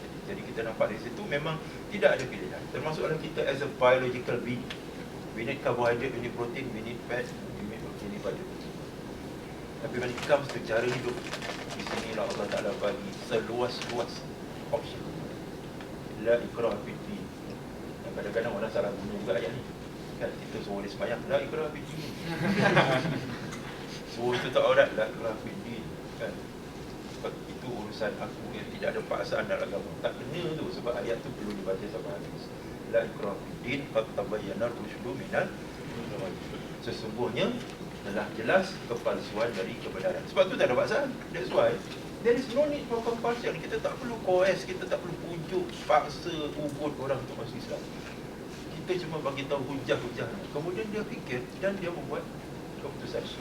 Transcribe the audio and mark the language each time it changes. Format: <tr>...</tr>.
<ms>Jadi kita nampak di situ memang tidak ada pilihan. Termasuklah kita</ms> <en>as a biological being. We need carbohydrate, we need protein, we need fat, we need butter.</en> <ms>Tapi</ms> <en>when it comes to</en> <ms>cara hidup, di sinilah Allah Ta'ala bagi seluas-luas option.</ms> <ar>La ikraha fid din.</ar> <ms>Dan kadang-kadang orang salah guna juga ayat ni. Kan kita suruh dia sembahyang,</ms> <ar>la ikraha fid din.</ar> <ms>Suruh tutup aurat,</ms> <ar>la ikraha fid din.</ar> <ms>Kan? Itu urusan aku yang tidak ada paksaan dalam agama. Tak kena tu, sebab ayat tu perlu dibaca sampai habis.</ms> <ar>La ikraha fid din, qad tabayyana ar-rusydu minal ghayy.</ar> <ms>Sesungguhnya telah jelas kepalsuan dari kebenaran. Sebab tu tak ada paksaan.</ms> <en>That's why there is no need for compulsion.</en> <ms>Kita tak perlu coerce, kita tak perlu pujuk, paksa, ubud orang untuk masuk Islam. Kita cuma bagi tahu hujah-hujah. Kemudian dia fikir dan dia membuat keputusan.</ms>